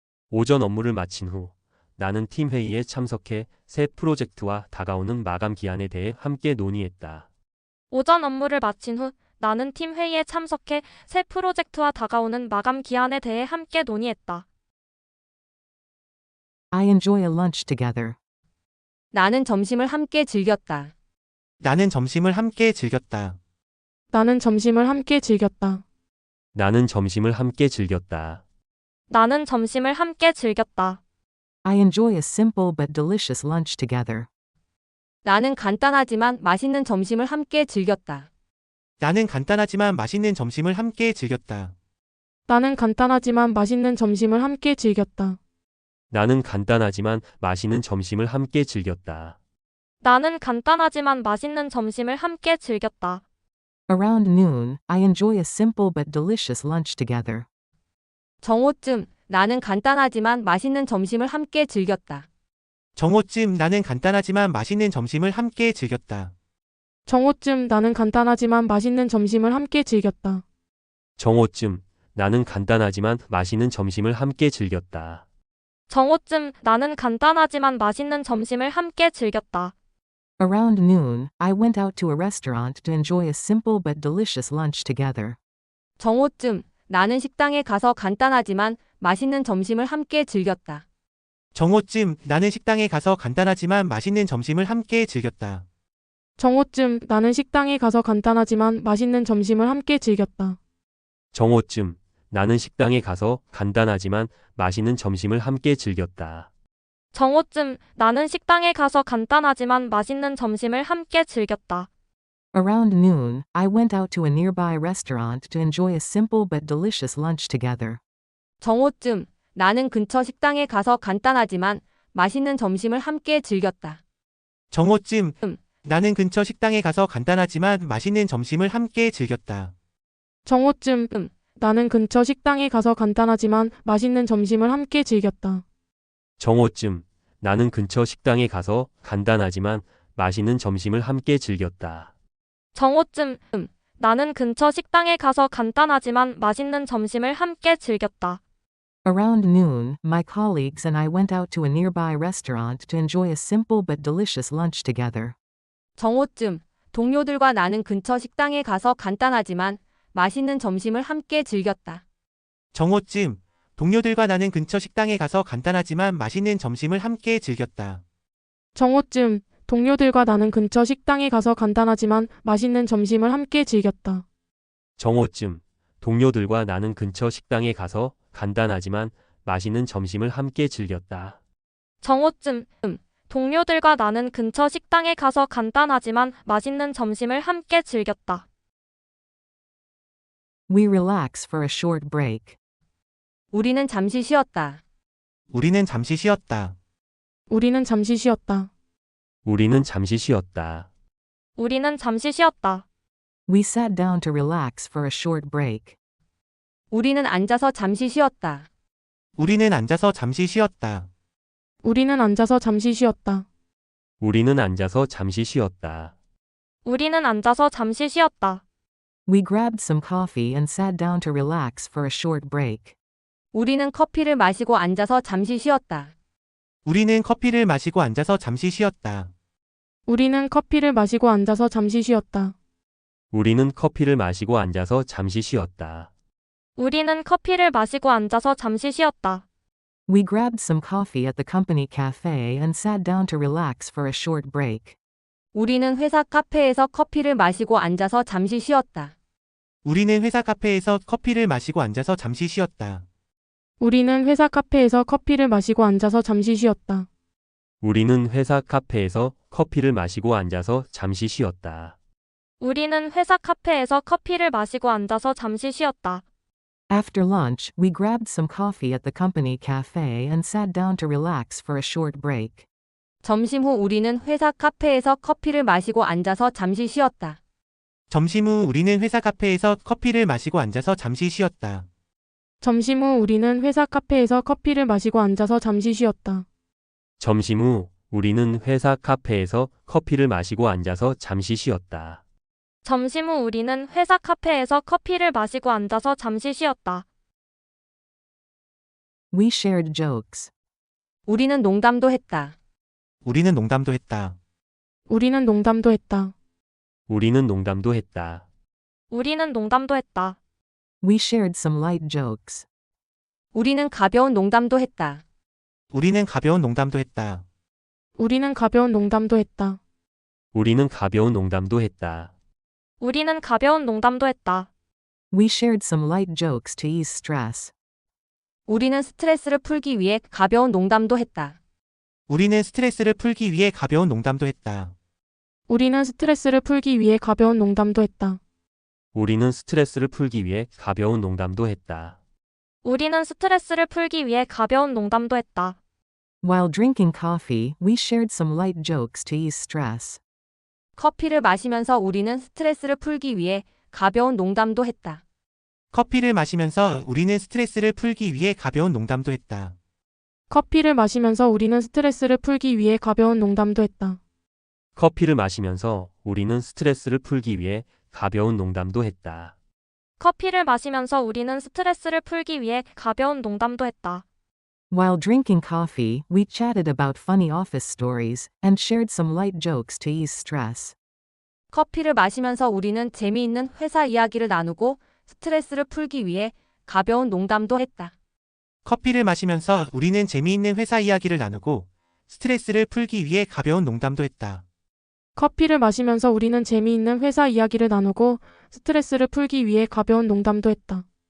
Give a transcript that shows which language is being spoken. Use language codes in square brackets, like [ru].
[ko] 오전 업무를 마친 후 나는 팀 회의에 참석해 새 프로젝트와 다가오는 마감 기한에 대해 함께 논의했다. 오전 업무를 마친 후 나는 팀 회의에 참석해 새 프로젝트와 다가오는 마감 기한에 대해 함께 논의했다. [en] I enjoy a lunch together. [ko] 나는 점심을 함께 즐겼다. 나는 점심을 함께 즐겼다. 나는 점심을 함께 즐겼다. 나는 점심을 함께 즐겼다. 나는 점심을 함께 즐겼다. [en] I enjoy a simple but delicious lunch together. [ko] 나는 간단하지만 맛있는 점심을 함께 즐겼다. 나는 간단하지만 맛있는 점심을 함께 즐겼다. 나는 간단하지만 맛있는 점심을 함께 즐겼다. 나는 간단하지만 맛있는 점심을 함께 즐겼다. 나는 간단하지만 맛있는 점심을 함께 즐겼다. [en] Around noon, I enjoy a simple but delicious lunch together. [ko] 정오쯤 나는 간단하지만 맛있는 점심을 함께 즐겼다. 정오쯤 나는 간단하지만 맛있는 점심을 함께 즐겼다. 정오쯤 나는 간단하지만 맛있는 점심을 함께 즐겼다. 정오쯤 나는 간단하지만 맛있는 점심을 함께 즐겼다. 정오쯤 나는 간단하지만 맛있는 점심을 함께 즐겼다. [en] Around noon, I went out to a restaurant to enjoy a simple but delicious lunch together. [ko] 정오쯤 나는 식당에 가서 간단하지만 맛있는 점심을 함께 즐겼다. 정오쯤 나는 식당에 가서 간단하지만 맛있는 점심을 함께 즐겼다. 정오쯤 나는 식당에 가서 간단하지만 맛있는 점심을 함께 즐겼다. 정오쯤 나는 식당에 가서 간단하지만 맛있는 점심을 함께 즐겼다. 정오쯤 나는 식당에 가서 간단하지만 맛있는 점심을 함께 즐겼다. [en] Around noon, I went out to a nearby restaurant to enjoy a simple but delicious lunch together. [ko] 정오쯤 나는 근처 식당에 가서 간단하지만 맛있는 점심을 함께 즐겼다. 정오쯤 나는 근처 식당에 가서 간단하지만 맛있는 점심을 함께 즐겼다. 정오쯤 나는 근처 식당에 가서 간단하지만 맛있는 점심을 함께 즐겼다. 정오쯤 나는 근처 식당에 가서 간단하지만 맛있는 점심을 함께 즐겼다. 정오쯤 나는 근처 식당에 가서 간단하지만 맛있는 점심을 함께 즐겼다. [en] Around noon, my colleagues and I went out to a nearby restaurant to enjoy a simple but delicious lunch together. [ko] 정오쯤 동료들과 나는 근처 식당에 가서 간단하지만 맛있는 점심을 함께 즐겼다. 정오쯤 동료들과 나는 근처 식당에 가서 간단하지만 맛있는 점심을 함께 즐겼다. 정오쯤 동료들과 나는 근처 식당에 가서 간단하지만 맛있는 점심을 함께 즐겼다. 정오쯤 동료들과 나는 근처 식당에 가서 간단하지만 맛있는 점심을 함께 즐겼다. 정오쯤 동료들과 나는 근처 식당에 가서 간단하지만 맛있는 점심을 함께 즐겼다. [en] We relax for a short break. [ko] 우리는 잠시 쉬었다. 우리는 잠시 쉬었다. 우리는 잠시 쉬었다. 우리는 잠시 쉬었다. 우리는 잠시 쉬었다. [en] We sat down to relax for a short break. [ko] 우리는 앉아서 잠시 쉬었다. 우리는 앉아서 잠시 쉬었다. 우리는 앉아서 잠시 쉬었다. 우리는 앉아서 잠시 쉬었다. 우리는 앉아서 잠시 쉬었다. [en] We grabbed some coffee and sat down to relax for a short break. [ko] 우리는 커피를 마시고 앉아서 잠시 쉬었다. 우리는 커피를 마시고 앉아서 잠시 쉬었다. 우리는 커피를 마시고 앉아서 잠시 쉬었다. 우리는 커피를 마시고 앉아서 잠시 쉬었다. 우리는 커피를 마시고 앉아서 잠시 쉬었다. [en] We grabbed some coffee at the company cafe and sat down to relax for a short break. [ko] 우리는 회사 카페에서 커피를 마시고 앉아서 잠시 쉬었다. 우리는 회사 카페에서 커피를 마시고 앉아서 잠시 쉬었다. 우리는 회사 카페에서 커피를 마시고 앉아서 잠시 쉬었다. 우리는 회사 카페에서 커피를 마시고 앉아서 잠시 쉬었다. 우리는 회사 카페에서 커피를 마시고 앉아서 잠시 쉬었다. [en] After lunch, we grabbed some coffee at the company cafe and sat down to relax for a short break. [ko] 점심 후 우리는 회사 카페에서 커피를 마시고 앉아서 잠시 쉬었다. 점심 후 우리는 회사 카페에서 커피를 마시고 앉아서 잠시 쉬었다. 점심 후 우리는 회사 카페에서 커피를 마시고 앉아서 잠시 쉬었다. 점심 후 우리는 회사 카페에서 커피를 마시고 앉아서 잠시 쉬었다. 점심 후 우리는 회사 카페에서 커피를 마시고 앉아서 잠시 쉬었다. [en] We shared jokes. [ko] 우리는 농담도 했다. 우리는 농담도 했다. 우리는 농담도 했다. 우리는 농담도 했다. 우리는 농담도 했다. [en] We shared some light jokes. [ko] 우리는 가벼운 농담도 했다. 우리는 가벼운 농담도 했다. 우리는 가벼운 농담도 했다. 우리는 가벼운 농담도 했다. 우리는 가벼운 농담도 했다. [en] We shared some light jokes to ease stress. [ko] 우리는 스트레스를 풀기 위해 가벼운 농담도 했다. 우리는 스트레스를 풀기 위해 가벼운 농담도 했다. 우리는 스트레스를 풀기 위해 가벼운 농담도 했다. 우리는 스트레스를 풀기 위해 가벼운 농담도 했다. 우리는 스트레스를 풀기 위해 가벼운 농담도 했다. [en] While drinking coffee, we shared some light jokes to ease stress. [ko] 커피를 마시면서 우리는 스트레스를 풀기 위해 가벼운 농담도 했다. 커피를 마시면서 우리는 스트레스를 풀기 위해 가벼운 농담도 했다. 커피를 마시면서 우리는 스트레스를 풀기 위해 가벼운 농담도 했다. 커피를 마시면서 우리는 스트레스를 풀기 위해 가벼운 농담도 했다. 커피를 마시면서 우리는 스트레스를 풀기 위해 가벼운 농담도 했다. [en] While drinking coffee, we chatted about funny office stories and shared some light jokes to ease stress. [ko] 커피를 마시면서 우리는 재미있는 회사 이야기를 나누고 스트레스를 풀기 위해 가벼운 농담도 했다. 커피를 마시면서 우리는 재미있는 회사 이야기를 나누고 스트레스를 풀기 위해 가벼운 농담도 했다. 커피를 마시면서 우리는 재미있는 회사 이야기를 나누고 스트레스를 풀기 위해 가벼운 농담도 했다.